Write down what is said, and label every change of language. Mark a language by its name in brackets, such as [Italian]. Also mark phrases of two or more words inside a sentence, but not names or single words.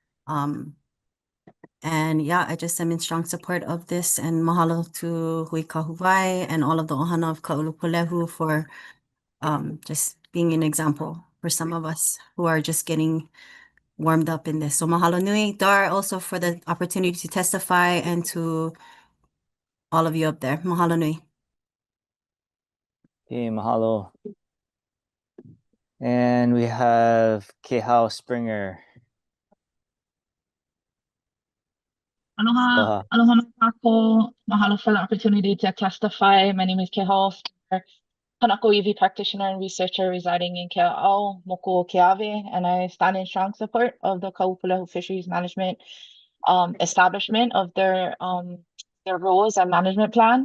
[English] And yeah, I just am in strong support of this, and mahalo to Hui Kahuvai and all of the ohana of Kaʻūpūlehu for just being an example for some of us who are just getting warmed up in this. So [Hawaiian] mahalo nui, [English] Dar, also for the opportunity to testify, and to all of you up there. [Hawaiian] Mahalo nui. [English] Okay, mahalo. And we have Kehao Springer. [Hawaiian] Aloha, aloha mākou. [English] Mahalo for the opportunity to testify. My name is Kehao Springer, Kanako EV practitioner and researcher residing in Kea'au, Moku Keawe, and I stand in strong support of the Kaʻūpūlehu Fisheries Management establishment of their roles and management plan.